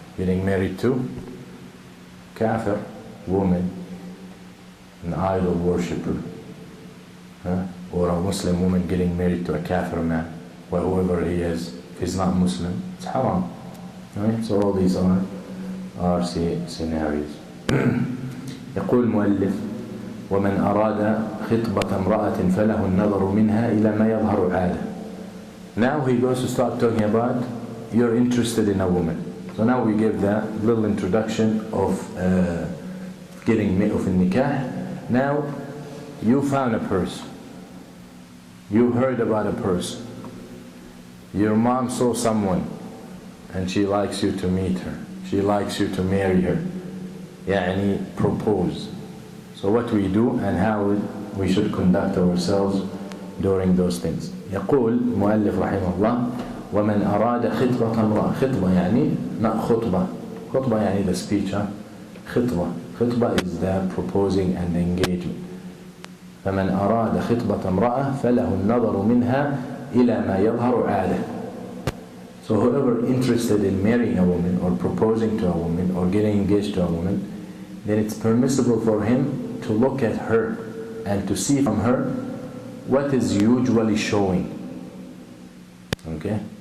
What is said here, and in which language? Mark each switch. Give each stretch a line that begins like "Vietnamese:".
English: Getting married to kafir woman, an idol worshipper, or a Muslim woman getting married to a kafir man, or whoever he is. If he's not Muslim, it's haram. Right? So all these are scenarios.
Arabic: يقول المؤلف ومن أراد خطبة امرأة فله النظر منها إلى ما يظهر عادة.
English: Now he goes to start talking about you're interested in a woman. So now we give that little introduction of getting of a nikah. Now you found a person. You heard about a person. Your mom saw someone and she likes you to meet her. She likes you to marry her. يعني propose. So what we do and how we should conduct ourselves during those things.
Arabic: يقول المؤلف رحمه الله ومن أراد خطبة امرأة. خطبة يعني not خطبة.
English: خطبة يعني the speech.
Arabic: خطبة.
English: خطبة is the proposing and the engagement.
Arabic: فمن أراد خطبة امرأة فله النظر منها إلى ما يظهر عادة.
English: So whoever interested in marrying a woman or proposing to a woman or getting engaged to a woman, then it's permissible for him to look at her and to see from her what is usually showing. Okay?